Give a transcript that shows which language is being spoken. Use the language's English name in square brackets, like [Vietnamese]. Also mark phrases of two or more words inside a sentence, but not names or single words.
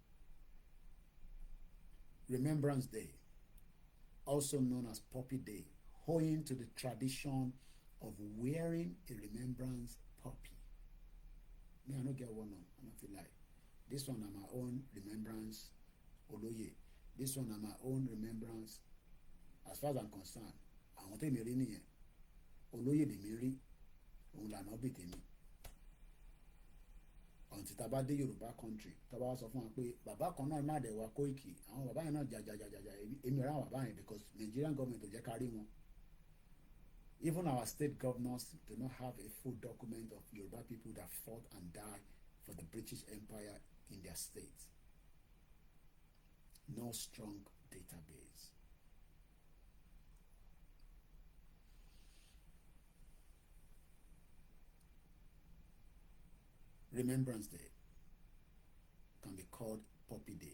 [English] Remembrance Day, also known as Poppy Day, owing to the tradition of wearing a remembrance puppy. Me, I don't get one on. I don't feel like this one are my own remembrance Oloye. This one are my own remembrance. As far as I'm concerned, [Yoruba] àwọn tèmi rí nìyẹn. Olóyè lèmi rí, òun lànà bí tèmi. Ọ̀ǹtí tá a bá dé Yorùbá country, tá a bá sọ fún wa pé bàbá kan náà má dẹ̀ wá Kóìkì, àwọn bàbá yẹn náà jàjàjàjà èmi rà àwọn bàbá yẹn [English] because Nigerian government [Yoruba] ò jẹ́ ká rí wọn. [English] Even our state governors do not have a full document of Yoruba people that fought and died for the British Empire in their states. No strong database. Remembrance Day can be called Poppy Day.